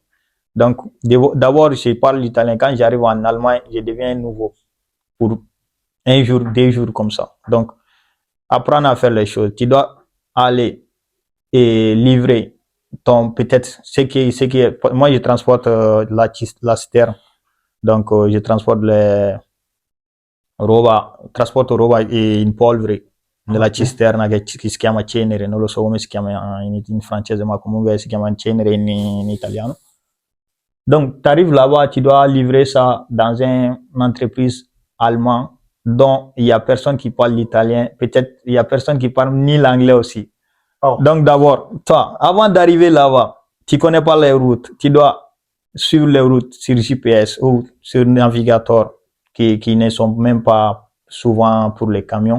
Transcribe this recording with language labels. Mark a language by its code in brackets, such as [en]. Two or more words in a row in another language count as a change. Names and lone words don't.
[fr] Donc, d'abord, je parle l'italien. Quand j'arrive en Allemagne, je deviens nouveau pour 1 jour, 2 jours comme ça. Donc, apprendre à faire les choses. Tu dois aller et livrer peut-être moi je transporte la citerne. Donc, je transporte [it] trasporto roba in polvere nella cisterna che si chiama cenere, non lo so come si chiama in francese, ma comunque si chiama cenere in italiano. [fr] Donc, tu arrives là-bas, tu dois livrer ça dans une entreprise allemande dont il y a personne qui parle l'italien, peut-être il y a personne qui parle ni l'anglais aussi. Oh. Donc, d'abord, toi, avant d'arriver là-bas, tu connais pas les routes, tu dois suivre les routes sur GPS ou sur navigateur qui ne sont même pas souvent pour les camions.